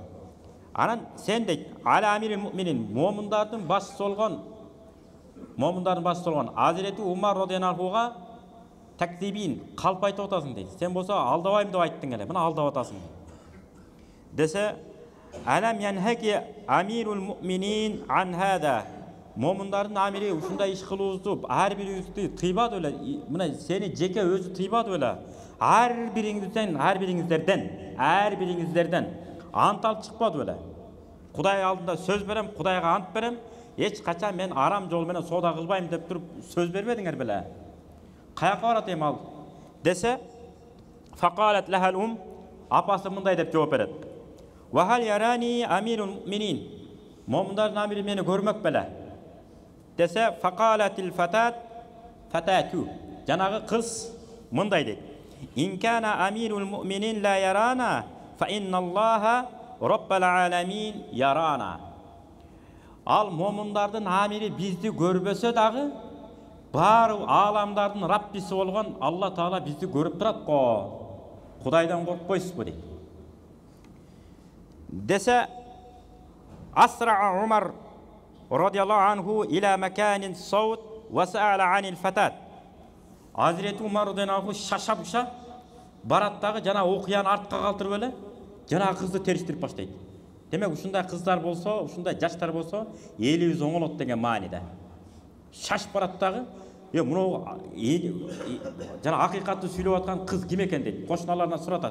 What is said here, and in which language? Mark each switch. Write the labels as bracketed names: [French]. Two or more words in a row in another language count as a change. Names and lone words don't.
[Kyrgyz] Анан сен дейт, [Arabic] على أمير المؤمنين, [Kyrgyz] момундардын башчысы болгон Азирети Умар радыйаллахуга такзибин, калп айтып атасың дейт. Сен болсо алдабайм деп айттың эле, мына алдап атасың. [Arabic] Десе, ألم ينهك أمير المؤمنين عن هذا. [Kyrgyz] Момундардын амири ушундай иш кылуубузду ар бирибизди тыйбады эле, мына сени жеке өзү тыйбады эле. Ар бириңиздерден ант алып чыкпады эле. Кудай алдында сөз берем, Кудайга ант берем, эч качан мен арам жол менен соода кылбайм деп туруп сөз бербедиңер беле. Каяка барат эми ал? Десе, [Arabic] فقالت لها [Kyrgyz] апасы мындай деп жооп берет: [Arabic] "وهل يراني أمير المؤمنين, [Kyrgyz] момундардын амири мени көрмөк беле?" Десе, [Arabic] فقالت الفتاة, [Kyrgyz] жанагы кыз мындай дейт: [Arabic] "إن كان أمير المؤمنين لا يرانا فإن الله رب العالمين يرانا." [Kyrgyz] Ал момундардын амири бизди көрбөсө дагы, бар аламдардын Раббиси болгон Алла Таала бизди көрүп турат го. Кудайдан коркпойсузбу дейт. Десе, [Arabic] أسرع عمر رضي الله عنه إلى مكان الصوت وسأل عن الفتاة. [Kyrgyz] Азирети Умар радыйаллаху шаша-буша барат дагы жана окуяны артка калтырып эле жана кызды териштирип баштайт. Демек ушундай кыздар болсо, ушундай жаштар болсо, элибиз оңолот деген мааниде. Шашып барат дагы, мына жана акыйкатты сүйлөп аткан кыз ким экен дейт. Кошуналарынан суратат.